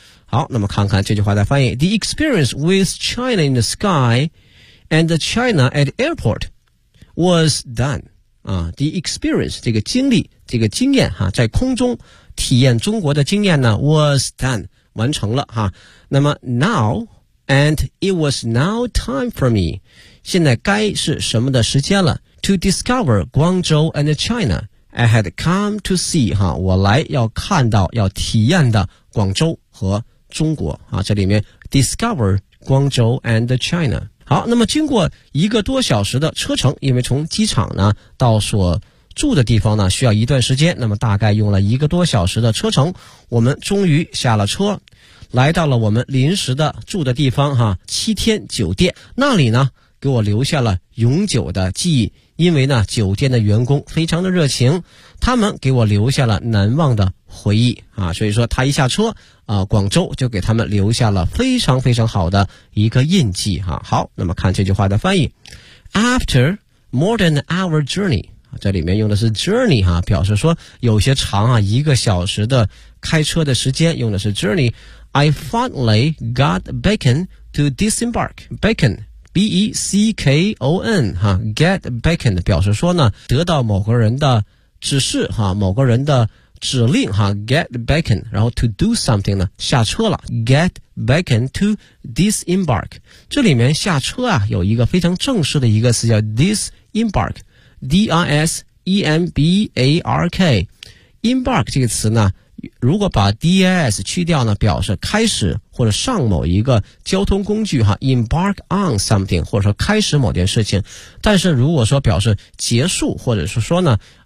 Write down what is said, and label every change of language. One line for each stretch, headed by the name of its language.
English: 好，那么看看这句话的翻译。 The experience with China in the sky and the China at airport was done、The experience
Chinese: 这个经历这个经验哈，在空中体验中国的经验呢
English: was done 完成了哈。那么 now and it was now time for me
Chinese: 现在该是什么的时间了，
English: to discover Guangzhou and China I had come to see
Chinese: 哈，我来要看到要体验的广州和中国啊，这里面
English: discover 广州 and China。
Chinese: 好，那么经过一个多小时的车程，因为从机场呢到所住的地方呢需要一段时间，那么大概用了一个多小时的车程，我们终于下了车来到了我们临时的住的地方哈，七天酒店。那里呢给我留下了永久的记忆，因为呢酒店的员工非常的热情，他们给我留下了难忘的回忆啊，所以说他一下车广州就给他们留下了非常非常好的一个印记啊。好，那么看这句话的翻译。
English: After more than an hour journey，
Chinese: 这里面用的是 journey 啊，表示说有些长啊，一个小时的开车的时间用的是 journey，
English: I finally got beckon to disembark，
Chinese: beckon B-E-C-K-O-N get beckon 表示说呢得到某个人的指示哈，某个人的指令哈， get beckon， 然后 to do something 呢下车了，
English: get beckon to disembark。
Chinese: 这里面下车啊有一个非常正式的一个词叫 disembark， D-I-S-E-M-B-A-R-K， embark 这个词呢如果把 DIS 去掉呢表示开始或者上某一个交通工具哈，
English: embark on something
Chinese: 或者说开始某件事情，但是如果说表示结束或者是说呢